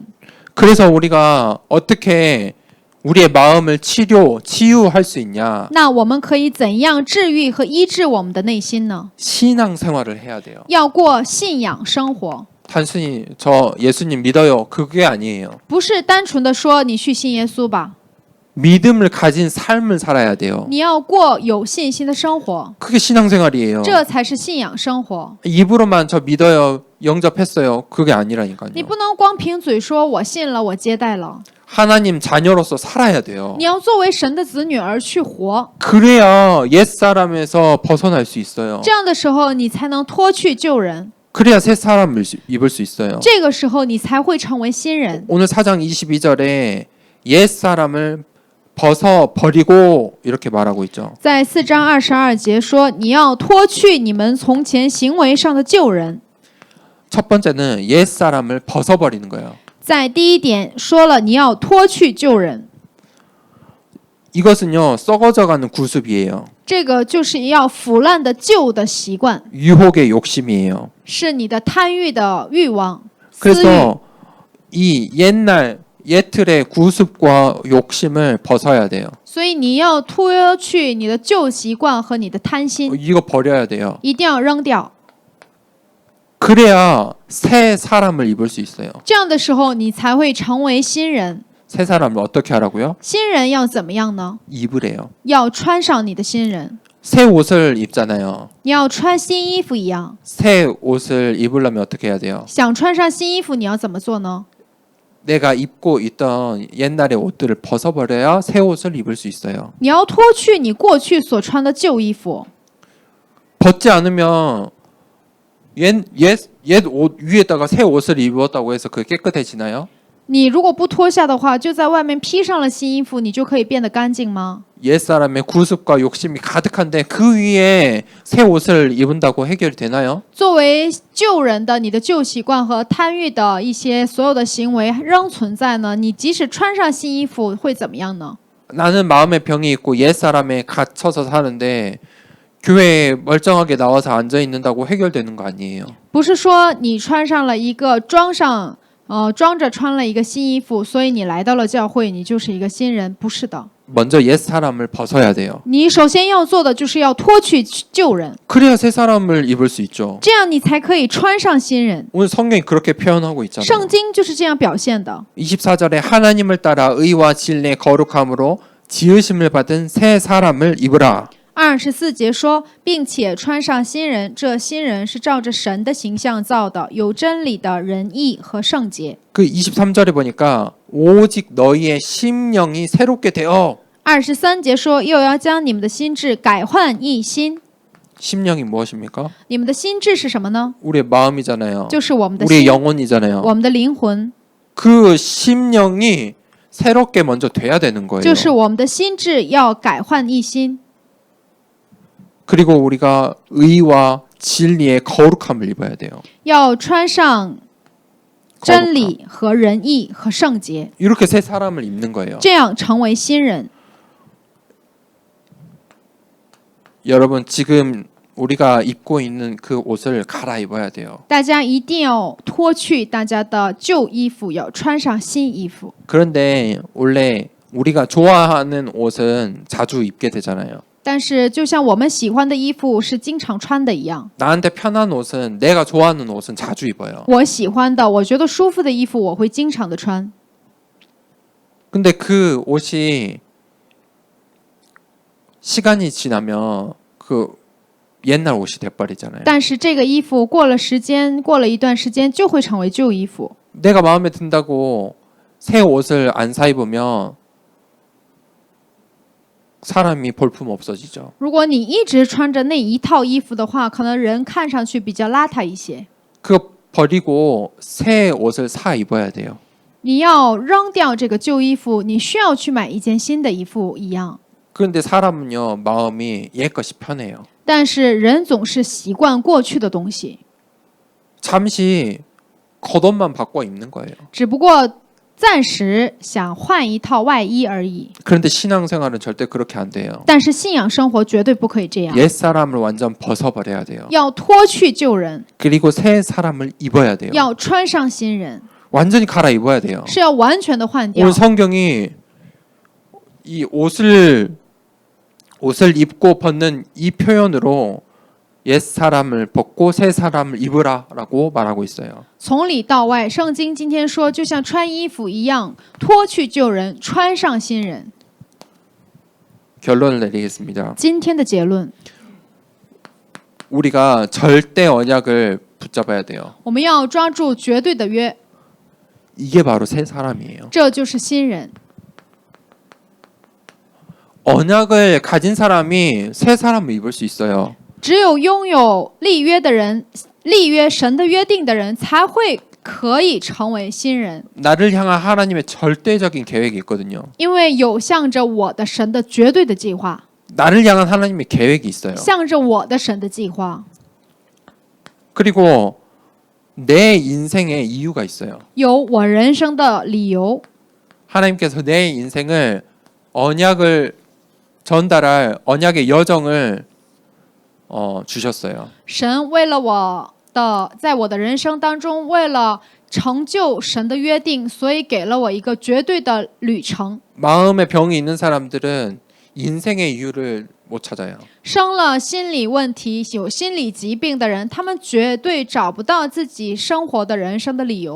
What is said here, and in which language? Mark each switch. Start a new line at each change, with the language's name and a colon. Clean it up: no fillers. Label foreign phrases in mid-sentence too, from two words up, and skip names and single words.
Korean: 그래서 우리가 어떻게 우리의 마음을 치유할 수 있냐?
Chinese: 那我们可以怎样治愈和医治我们的内心呢？
Korean: 신앙생활을 해야 돼요.
Chinese: 要过信仰生活，
Korean: 단순히 저 예수님 믿어요. 그게 아니에요.
Chinese: 不是单纯的说你去信耶稣吧，
Korean: 믿음을 가진 삶을 살아야 돼요.
Chinese: 你要过有信心的生活，
Korean: 그게 신앙생활이에요.
Chinese: 这才是信仰生活。
Korean: 입으로만 저 믿어요. 영접했어요. 그게 아니라니까요.
Chinese: 你不能光凭嘴说我信了，我接待了，
Korean: 하나님 자녀로서 살아야 돼요.
Chinese: 你要作为神的子女而去活。
Korean: 그래야 옛사람에서 벗어날 수 있어요.
Chinese: 这样的时候，你才能脱去旧人，
Korean: 그래야 새 사람을 입을 수 있어요.
Chinese: 这个时候你才会成为新人。
Korean: 오늘 4장 22절에 옛사람을 벗어 버리고 이렇게 말하고 있죠.
Chinese: 在4章22节说，你要脱去你们从前行为上的旧人。
Korean: 첫 번째는 옛사람을 벗어 버리는 거예요.
Chinese: 在第一点说了，你要脱去旧人，
Korean: 이것은요 썩어져가는 구습이에요.
Chinese: 这个就是要腐烂的旧的习惯，
Korean: 유혹의 욕심이에요.
Chinese: 是你的贪欲的欲望、私欲。
Korean: 그래서 이 옛날 옛틀의 구습과 욕심을 벗어야 돼요.
Chinese: 所以你要脱去你的旧习惯和你的贪心，
Korean: 이거 버려야 돼요.
Chinese: 一定要扔掉。
Korean: 그래야 새 사람을 입을 수 있어요.
Chinese: 这样的时候，你才会成为新人。
Korean: 새 사람을 어떻게 하라고요?
Chinese: 新人要怎么样呢？
Korean: 입으래요.
Chinese: 要穿上你的新人，
Korean: 새 옷을 입잖아요.
Chinese: 你要穿新衣服一样。
Korean: 새 옷을 입으려면 어떻게 해야 돼요?
Chinese: 想穿上新衣服，你要怎么做呢？
Korean: 내가 입고 있던 옛날의 옷들을 벗어버려야 새 옷을 입을 수 있어요.
Chinese: 你要脱去你过去所穿的旧衣服。
Korean: 벗지 않으면 옛 옷 위에다가 새 옷을 입었다고 해서 그게 깨끗해지나요?
Chinese: 你如果不脱下的话，就在外面披上了新衣服，你就可以变得干净吗？
Korean: 옛사람의 구습과 욕심이 가득한데 그 위에 새 옷을 입은다고 해결이 되나요?
Chinese: 作为旧人的你的旧习惯和贪欲的一些所有的行为仍存在呢，你即使穿上新衣服会怎么样呢？
Korean: 나는 마음의 병이 있고 옛사람에 갇혀서 사는데 교회에 멀쩡하게 나와서 앉아 있는다고 해결되는 거 아니에요.
Chinese: 不是说你穿上了一个装着穿了一个新衣服，所以你来到了教会，你就是一个新人，不是的。
Korean: 먼저 옛 사람을 벗어야 돼요.
Chinese: 你首先要做的就是要脱去旧人，
Korean: 그래야 새 사람을 입을 수 있죠.
Chinese: 这样你才可以穿上新人。
Korean: 오늘 성경이 그렇게 표현하고 있잖아요.
Chinese: 圣经就是这样表现的。
Korean: 24절에 하나님을 따라 의와 진리의 거룩함으로 지으심을 받은 새 사람을 입으라.
Chinese: 24 节说，并且穿上新人，这新人是照着神的形象造的，有真理的仁义和圣洁。
Korean: 그 23절에 보니까 오직 너희의 심령이 새롭게 되어.
Chinese: 23 节说，又要将你们的心智改换一新。
Korean: 심령이 무엇입니까?
Chinese: 你们的心智是什么呢？
Korean: 우리의 마음이잖아요.
Chinese: 就是我们的
Korean: 우리의
Chinese: 心，
Korean: 영혼이잖아요.
Chinese: 我们的灵魂，
Korean: 그 심령이 새롭게 먼저 돼야 되는 거예요.
Chinese: 就是我们的心智要改换一新。
Korean: 그리고 우리가 의와 진리의 거룩함을 입어야 돼요.
Chinese: 要穿上真理和仁义和圣洁，
Korean: 이렇게 새 사람을 입는 거예요.
Chinese: 这样成为新人。
Korean: 여러분 지금 우리가 입고 있는 그 옷을 갈아입어야 돼요.
Chinese: 大家一定要脱去大家的旧衣服，要穿上新衣服。
Korean: 그런데 원래 우리가 좋아하는 옷은 자주 입게 되잖아요.
Chinese: 但是，就像我们喜欢的衣服是经常穿的一样，
Korean: 나한테 편한 옷은 내가 좋아하는 옷은 자주 입어요.
Chinese: 我喜欢的、我觉得舒服的衣服，我会经常的穿。
Korean: 근데 그 옷이 시간이 지나면 그 옛날 옷이 돼버리잖아요.
Chinese: 但是这个衣服过了时间，过了一段时间就会成为旧衣服。
Korean: 내가 마음에 든다고 새 옷을 안 사 입으면 사람이 볼품 없어지죠.
Chinese: 如果你一直穿着那一套衣服的话，可能人看上去比较邋遢一些。
Korean: 그거 버리고 새 옷을 사 입어야 돼요.
Chinese: 你要扔掉这个旧衣服，你需要去买一件新的衣服一样。
Korean: 그런데 사람은요 마음이 옛 것이 편해요.
Chinese: 但是人总是习惯过去的东西，
Korean: 잠시 겉옷만 바꿔 입는 거예요.
Chinese: 只不过暂时想换一套外衣而已。
Korean: 그런데 신앙생활은 절대 그렇게 안 돼요.
Chinese: 但是信仰生活绝对不可以这样，
Korean: 옛 사람을 완전 벗어버려야 돼요.
Chinese: 要脱去旧人，
Korean: 그리고 새 사람을 입어야 돼요.
Chinese: 要穿上新人，
Korean: 완전히 갈아입어야 돼요.
Chinese: 是要完全的换掉
Korean: 오늘 。 성경이 이 옷을 입고 벗는 이 표현으로 옛 사람을 벗고 새 사람을 입으라라고 말하고 있어요.
Chinese: 从里到外，圣经今天说，就像穿衣服一样，脱去旧人，穿上新人。
Korean: 결론을 내리겠습니다.
Chinese: 今天的结论，
Korean: 우리가 절대 언약을 붙잡아야 돼요.
Chinese: 我们要抓住绝对的约，
Korean: 이게 바로 새 사람이에요.
Chinese: 这就是新人。
Korean: 언약을 가진 사람이 새 사람을 입을 수 있어요.
Chinese: 只有拥有立约的人，立约神的约定的人，才会可以成为新人。
Korean: 나를 향한 하나님의 절대적인 계획이 있거든요.
Chinese: 因为有向着我的神的绝对的计划，
Korean: 나를 향한 하나님의 계획이 있어요.
Chinese: 向着我的神的计划，
Korean: 그리고 내 인생에 이유가 있어요.
Chinese: 有我人生的理由。
Korean: 하나님께서 내 인생을 언약을 전달할 언약의 여정을 주셨어요.
Chinese: 神为了我的，在我的人生当中，为了成就神的约定，所以给了我一个绝对的旅程。
Korean: 마음에 병이 있는 사람들은 인생의 이유를 못 찾아요.
Chinese: 生了心理问题、有心理疾病的人，他们绝对找不到自己生活的人生的理由，